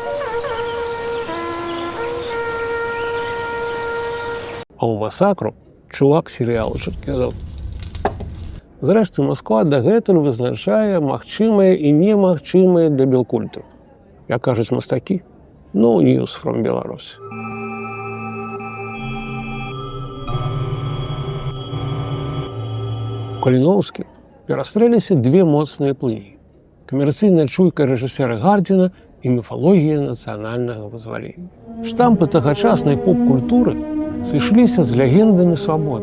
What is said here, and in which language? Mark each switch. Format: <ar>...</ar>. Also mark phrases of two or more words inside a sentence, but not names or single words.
<be>А ў Масакру чувак серыялу казаў. Зрэшты, Масква дагэтуль вызначае магчымае і немагчымае для белкульту. Як кажуць мастакі,</be> <en>no news from Belarus.</en> <be>У Каліноўскім перастрэліся две моцныя плыні. Камерцыйная чуйка рэжысера Гардзіна і міфалогія нацыянальнага вызвалення. Штампы тагачаснай поп-культуры сышліся з легендамі свабоды.</be>